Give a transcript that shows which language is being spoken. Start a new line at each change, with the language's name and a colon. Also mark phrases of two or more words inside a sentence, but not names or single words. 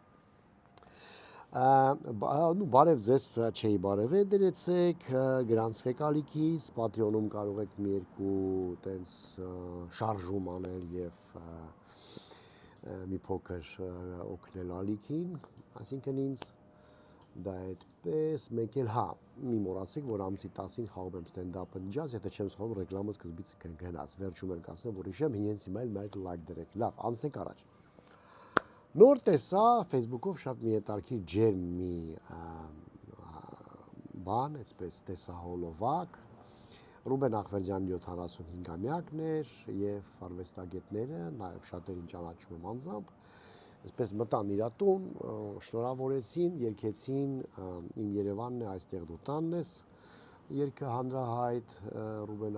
Armenian: Բարև ձեզ, չէի բարև դրեցեք, գրանցվեք ալիքից, Patreon-ում կարող եք մի երկու տենց շարժում անել եւ մի փոքր օգնել ալիքին, այսինքն ինձ դա այդպես, մեկ էլ հա, մի մոռացեք, որ ամսի 10-ին խաղում եմ
English: stand-up jazz,
Armenian: եթե չեմ սխալվում, ռեկլամը սկզբից գնաց, վերջում եմ ասեմ, որ իշեմ, հենց հիմա էլ մեկ լայք դրեք, լավ, անցնենք առաջ։ Նոր տեսա Facebook-ով շատ մի հետաքրքիր ջերմ մի բան, այսպես տեսա հոլովակ, Ռուբեն Ախվերդյանի 75-ամյակն էր եւ արվեստագետները, նաեւ շատերին ճանաչում եմ անձամբ, այսպես մտան իր տուն, շնորհավորեցին, երգեցին իմ Երևանն է, այստեղ դու տանն ես, երգը հանրահայտ Ռուբեն